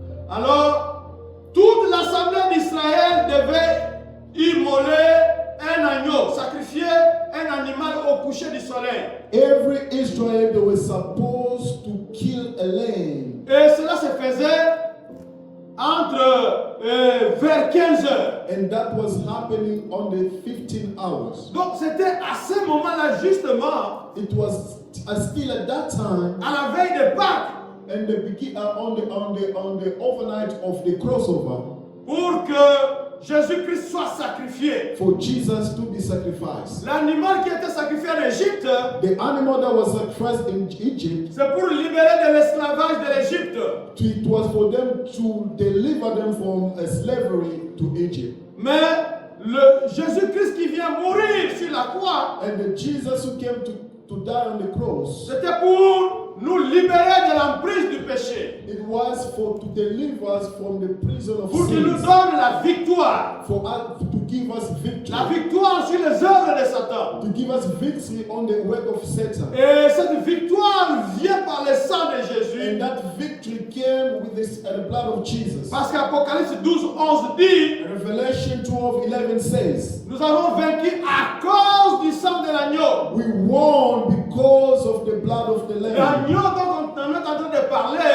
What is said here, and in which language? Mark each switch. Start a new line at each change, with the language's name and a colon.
French: Alors, toute l'assemblée d'Israël devait immoler un agneau, sacrifier un animal au coucher du soleil.
English: Every Israel, they were supposed to kill a lamb,
French: Et cela se faisait entre vers 15 heures.
English: and that was happening on the 15 hours.
French: Donc c'était à ce moment-là justement,
English: It was still at that time,
French: à la veille de Pâques,
English: and on the overnight of the crossover,
French: pour que Jésus-Christ soit sacrifié.
English: for Jesus to be sacrificed.
French: L'animal qui était sacrifié en Égypte,
English: The animal that was sacrificed in Egypt,
French: c'est pour libérer de l'esclavage de l'Égypte.
English: it was for them to deliver them from slavery to Egypt.
French: Mais le Jésus-Christ qui vient mourir sur la croix,
English: And the Jesus who came to die on the cross,
French: c'était pour nous libérer de l'emprise du péché.
English: it was to deliver us from the prison of
French: Pour qu'il nous
English: sin,
French: donne la victoire.
English: for us to give us victory,
French: La victoire sur les œuvres de Satan.
English: to give us victory on the work of Satan.
French: Et cette victoire vient par le sang de Jésus.
English: And that victory came with the blood of Jesus.
French: Parce qu'Apocalypse 12, 11 dit,
English: Revelation 12:11 says,
French: nous avons vaincu à cause du sang de l'agneau.
English: we won because of the blood of the Lamb.
French: L'agneau dont on est en train de parler,